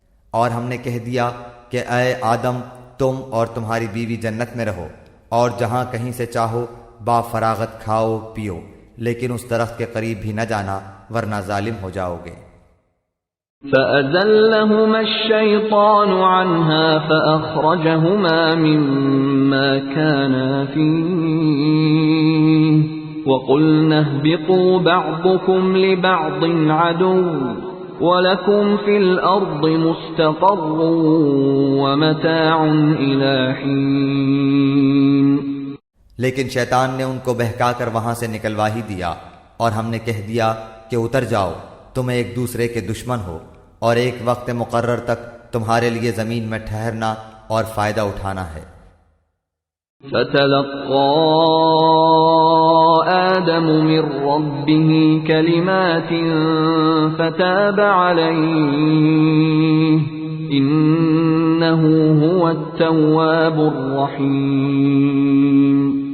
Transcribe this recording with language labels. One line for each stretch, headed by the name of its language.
Urdu: اور ہم نے کہہ دیا کہ اے آدم تم اور تمہاری بیوی جنت میں رہو اور جہاں کہیں سے چاہو با فراغت کھاؤ پیو، لیکن اس درخت کے قریب بھی نہ جانا ورنہ ظالم ہو جاؤ گے.
Arabic: فأزلهما الشيطان عنها فأخرجهما مما كانا فيه وقلنا اهبطوا بعضكم لبعض عدو وَلَكُمْ فِي الْأَرْضِ مُسْتَقَرٌّ وَمَتَاعٌ إِلَى حِينٍ.
Urdu: لیکن شیطان نے ان کو بہکا کر وہاں سے نکلوا ہی دیا اور ہم نے کہہ دیا کہ اتر جاؤ، تم ایک دوسرے کے دشمن ہو اور ایک وقت مقرر تک تمہارے لیے زمین میں ٹھہرنا اور فائدہ اٹھانا ہے.
Arabic: فَتَلَقَّى آدَمُ مِنْ رَبِّهِ كَلِمَاتٍ فَتَابَ عَلَيْهِ إِنَّهُ هُوَ التَّوَّابُ الرَّحِيمُ.